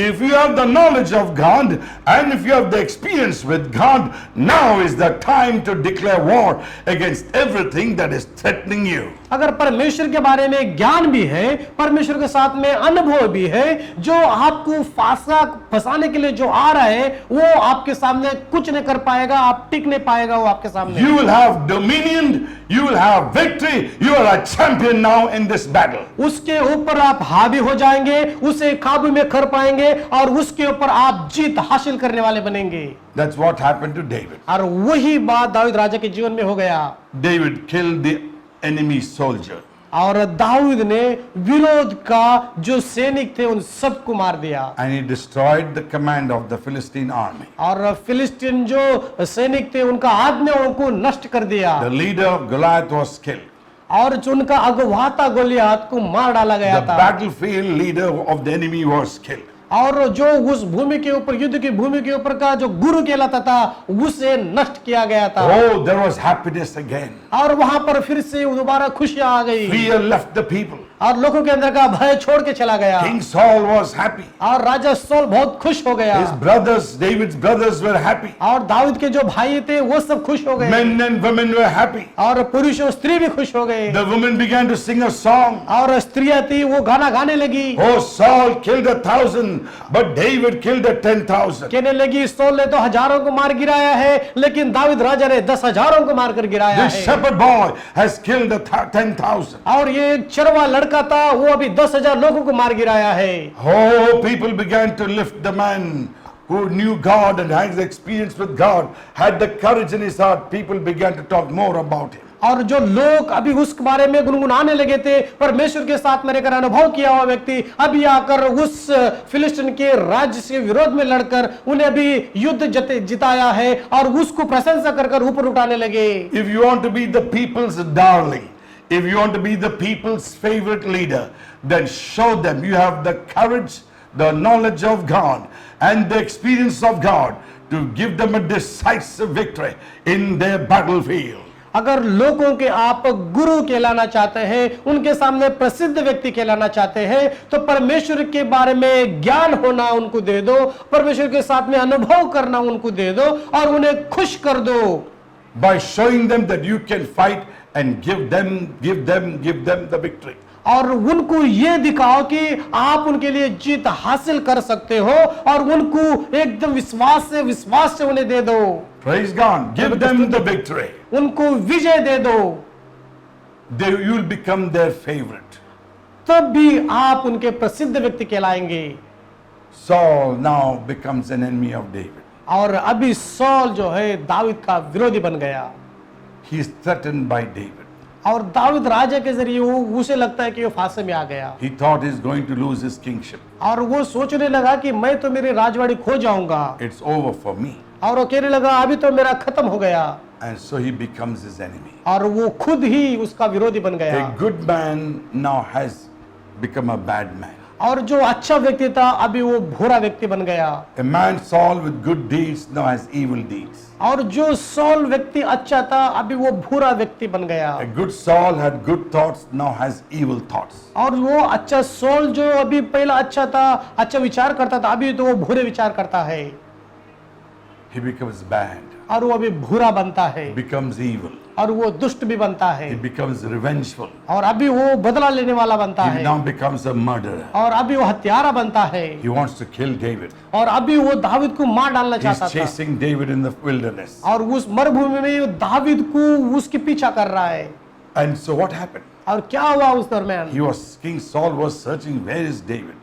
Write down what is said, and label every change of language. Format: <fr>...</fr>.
<en>If you have the knowledge of God and if you have the experience with God, now is the time to declare war against everything that is threatening you.</en> <hi>अगर परमेश्वर के बारे में ज्ञान भी है, परमेश्वर के साथ में अनुभव भी है, जो आपको फंसाने के लिए जो आ रहा है, वो आपके सामने कुछ नहीं कर पाएगा, आप टिक नहीं पाएगा वो आपके सामने।</hi> <en>You will have dominion, you will have victory, you are a champion now in this battle.</en> <hi>उसके ऊपर आप हावी हो जाएंगे, उसे काबू में कर पाएंगे और उसके ऊपर आप जीत हासिल करने वाले बनेंगे।</hi> <en>That's what happened to David.</en> <hi>और वही बात दाऊद राजा के जीवन में हो गया।</hi> <en>David killed the enemy soldier.</en> <hi>और दाऊद ने विरोध का जो सैनिक थे उन सबको मार दिया।</hi> <en>And he destroyed the command of the Philistine army.</en> <hi>और फिलिस्तीन जो सैनिक थे उनका आज्ञाओं को नष्ट कर दिया।</hi> <en>The leader Goliath was killed.</en> <hi>और जो उनका अगुवा था गोलियत को मार डाला गया</hi> <en>The</en> <hi>था।</hi> <en>battlefield leader of the enemy was killed.</en> <hi>और जो उस भूमि के ऊपर, युद्ध की भूमि के ऊपर का जो गुरु कहलाता था, उसे नष्ट किया गया था।</hi> <en>Oh, there was happiness again.</en> <hi>और वहां पर फिर से दोबारा खुशियां आ गई।</hi> <en>Fear left the people.</en> <hi>और लोगों के अंदर का भय छोड़ के चला गया</hi> <en>King Saul was happy.</en> <hi>और राजा सौल बहुत खुश हो गया</hi> <en>His brothers, David's brothers, were happy.</en> <hi>और दाऊद के जो भाई थे वो सब खुश हो गए</hi> <en>Men and women were happy.</en> <hi>और पुरुष और स्त्री भी खुश हो गए</hi> <en>The women began to sing a song.</en> <hi>और स्त्रियां थी वो गाना गाने लगी</hi> <en>Oh, Saul killed 1,000, but David killed 10,000.</en> <hi>कहने लगी सौल ने तो हजारों को मार गिराया है लेकिन दाऊद राजा ने 10,000 को मारकर गिराया</hi> <en>This shepherd boy has killed 10,000.</en> <hi>और ये एक चरवा लड़का था वो अभी 10,000 लोगों को मार गिराया है</hi> <en>Oh, people began to lift the man who knew God and had experience with God, had the courage in his heart. People began to talk more about him.</en> <hi>और जो लोग अभी उस बारे में गुनगुनाने लगे थे परमेश्वर के साथ मेरे कर अनुभव किया हुआ व्यक्ति अभी आकर उस फिलिस्तीन के राज्य से विरोध में लड़कर उन्हें अभी युद्ध जिताया है और उसको प्रशंसा कर ऊपर उठाने लगे</hi> <en>If you want to be the people's darling, if you want to be the people's favorite leader, then show them you have the courage, the knowledge of God, and the experience of God to give them a decisive victory in their battlefield.</en> <hi>अगर लोगों के आप गुरु कहलाना चाहते हैं उनके सामने प्रसिद्ध व्यक्ति कहलाना चाहते हैं तो परमेश्वर के बारे में ज्ञान होना उनको दे दो परमेश्वर के साथ में अनुभव करना उनको दे दो और उन्हें खुश कर दो</hi> <en>By showing them that you can fight and give them the victory.</en> <hi>और उनको ये दिखाओ कि आप उनके लिए जीत हासिल कर सकते हो और उनको एकदम विश्वास से उन्हें दे दो</hi> <en>Praise God. Give them the victory.</en> <hi>उनको विजय दे दो</hi> <en>You will become their favorite.</en> <hi>तब भी आप उनके प्रसिद्ध व्यक्ति कहलाएंगे</hi> <en>Saul now becomes an enemy of David.</en> <hi>और अभी सौल जो है दाऊद का विरोधी बन गया</hi> <en>He is threatened by David.</en> <hi>और दाऊद राजा के जरिए वो उसे लगता है कि वो फांसे में आ गया</hi> <en>He thought he is going to lose his kingship.</en> <hi>और वो सोचने लगा कि मैं तो मेरी राजवाड़ी खो जाऊंगा</hi> <en>It's over for me.</en> <hi>और वो कहने लगा अभी तो मेरा खत्म हो गया</hi> <en>And so he becomes his enemy.</en> <hi>और वो खुद ही उसका विरोधी बन गया</hi> <en>A good man now has become a bad man.</en> <hi>और जो अच्छा व्यक्ति था अभी वो बुरा व्यक्ति बन गया</hi> <en>A man Saul with good deeds now has evil deeds.</en> <hi>और जो सौल व्यक्ति अच्छा था अभी वो बुरा व्यक्ति बन गया</hi> <en>A good Saul had good thoughts, now has evil thoughts.</en> <hi>और वो अच्छा सौल जो अभी पहला अच्छा था अच्छा विचार करता था अभी तो वो बुरे विचार करता है</hi> <en>He becomes bad,</en> <hi>और वो अभी बुरा बनता है</hi> <en>becomes evil.</en> <hi>और वो दुष्ट भी बनता है</hi> <en>He becomes revengeful.</en> <hi>और अभी वो बदला लेने वाला बनता</hi> <en>He</en> <hi>है</hi> <en>now becomes a murderer.</en> <hi>और अभी वो हत्यारा बनता है</hi> <en>He wants to kill David.</en> <hi>और अभी वो दाऊद को मार डालना</hi> <en>He's</en> <hi>चाहता था</hi> <en>chasing David in the wilderness.</en> <hi>और उस मरुभूमि में दाऊद को उसके पीछा कर रहा है</hi> <en>And so what happened?</en> <hi>और क्या हुआ उस दरम्यान</hi> <en>King Saul was searching, where is David?</en>